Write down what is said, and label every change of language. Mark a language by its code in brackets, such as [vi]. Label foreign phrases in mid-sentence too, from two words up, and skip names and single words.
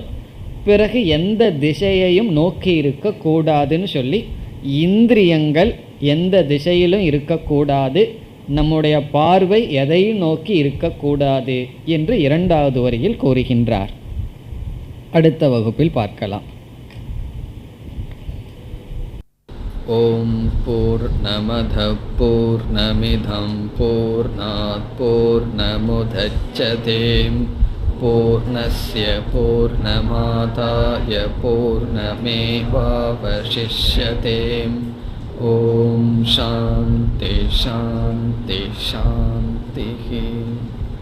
[ta] பிறகு எந்த திசையையும் நோக்கி இருக்கக்கூடாதுன்னு சொல்லி இந்திரியங்கள் எந்த திசையிலும் இருக்கக்கூடாது, நம்முடைய பார்வை எதையும் நோக்கி இருக்கக்கூடாது என்று 2வது வரியில் கூறுகின்றார். அடுத்த வகுப்பில் பார்க்கலாம். [sa] ॐ पूर्णमदः पूर्णमिदं पूर्णात् पूर्णमुदच्यते पूर्णस्य पूर्णमादाय पूर्णमेवावशिष्यते. ॐ शान्तिः शान्तिः शान्तिः.